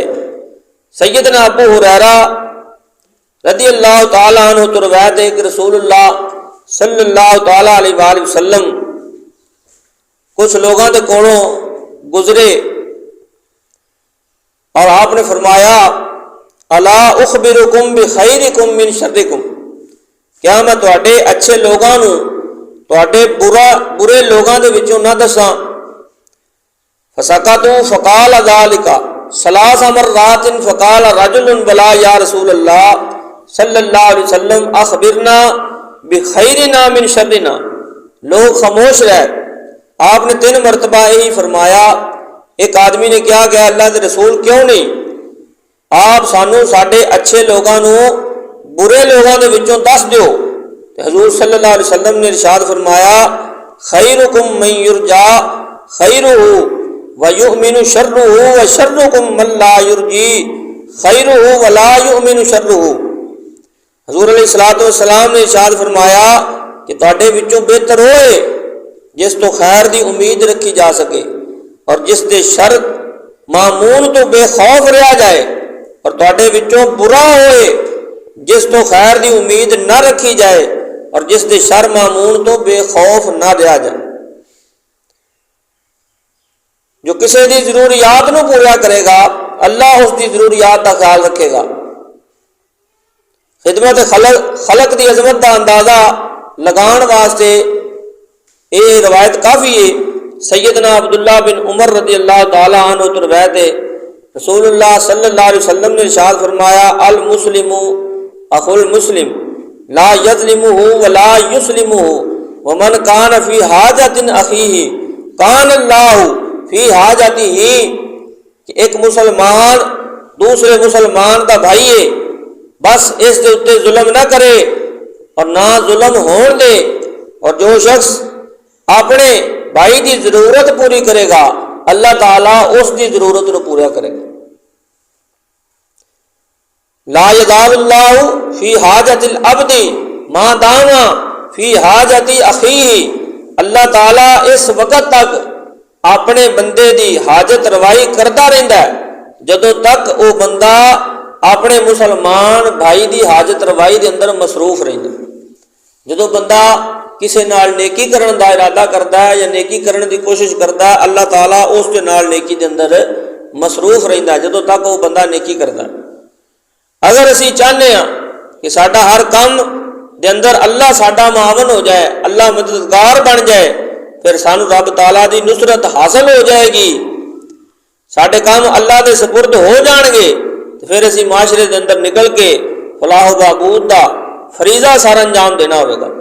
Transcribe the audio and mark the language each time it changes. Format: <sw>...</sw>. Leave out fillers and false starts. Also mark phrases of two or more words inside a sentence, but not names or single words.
<ur>سیدنا ابو ہریرہ رضی اللہ تعالیٰ عنہ تو روایت ہے کہ رسول اللہ صلی اللہ تعالیٰ علیہ وآلہ وسلم کچھ لوگوں کے کولوں گزرے اور آپ نے فرمایا،</ur> <ar>الا اخبرکم بخیرکم من شرکم،</ar> <pa>کیا میں تواڈے اچھے لوگاں نو تواڈے برے لوگاں دے وچوں نہ دساں؟</pa> <ar>فسکتوا فقال ذلک ثلاث مرات فقال رجل بلا یا رسول اللہ صلی اللہ علیہ وسلم اخبرنا بخیرنا من شرنا،</ar> <ur>لوگ خاموش رہے۔ آپ نے 3 مرتبہ یہی فرمایا۔ ایک آدمی نے کیا کہ اللہ کے رسول کیوں نہیں آپ</ur> <pa>سانو ساڈے اچھے لوگاں نو برے لوگاں دے وچوں دس دیو؟</pa> <ur>حضور صلی اللہ علیہ وسلم نے ارشاد فرمایا،</ur> <ar>خیرکم من یرجا خیرہ وَيُؤْمِنُ شَرُّهُ وَشَرُّكُمْ مَنْ لَا يُرْجِي خَيْرُهُ وَلَا يُؤْمِنُ شَرُّهُ۔</ar> <pa>حضور علیہ الصلوۃ والسلام نے ارشاد فرمایا کہ تواڈے وچوں بہتر ہوئے جس تو خیر دی امید رکھی جا سکے اور جس دے شر معمون تو بے خوف رہا جائے، اور تواڈے وچوں برا ہوئے جس تو خیر دی امید نہ رکھی جائے اور جس دے شر معمون تو بے خوف نہ رہا جائے۔ جو کسی دی ضروریات نو پورا کرے گا اللہ اس دی ضروریات کا خیال رکھے گا۔ خدمت خلق دی عظمت کا اندازہ لگان واسطے یہ روایت کافی ہے۔</pa> <ur>سیدنا عبداللہ بن عمر رضی اللہ تعالی عنہ تو روایت ہے، رسول اللہ صلی اللہ علیہ وسلم نے ارشاد فرمایا،</ur> <ar>المسلم اخو المسلم لا یظلمہ ولا یسلمہ ومن کان فی حاجۃ اخیہ کان اللہ فی حاجتہ،</ar> <ur>کہ ایک مسلمان دوسرے مسلمان کا بھائی ہے، بس اس کے اتنے ظلم نہ کرے اور نہ ظلم ہون دے، اور جو شخص اپنے بھائی دی ضرورت پوری کرے گا اللہ تعالیٰ اس دی ضرورت کو پورا کرے گا۔</ur> <ar>لا یزال اللہ فی حاجت العبد ما دام فی حاجت اخیہ،</ar> <ur>اللہ تعالیٰ اس وقت تک اپنے بندے دی حاجت روائی کرتا رہتا ہے جدوں تک وہ بندہ اپنے مسلمان بھائی دی حاجت روائی دے اندر مصروف رہتا ہے۔</ur> <pa>جدوں بندہ کسی نال نیکی کرن دا ارادہ کرتا ہے یا نیکی کرن دی کوشش کرتا ہے اللہ تعالیٰ اس کے نال نیکی دے اندر مصروف رہتا ہے جدوں تک وہ بندہ نیکی کرتا ہے۔ اگر اسی چاہتے ہیں کہ ساڈا ہر کام دے اندر اللہ ساڈا معاون ہو جائے، اللہ مددگار بن جائے، پھر سانو رب تعالیٰ دی نصرت حاصل ہو جائے گی، ساڈے کام اللہ دے سپرد ہو جان گے، تو پھر اسی معاشرے دے اندر نکل کے فلاح و بہبود دا فریضہ سارا انجام دینا ہوئے گا۔</pa>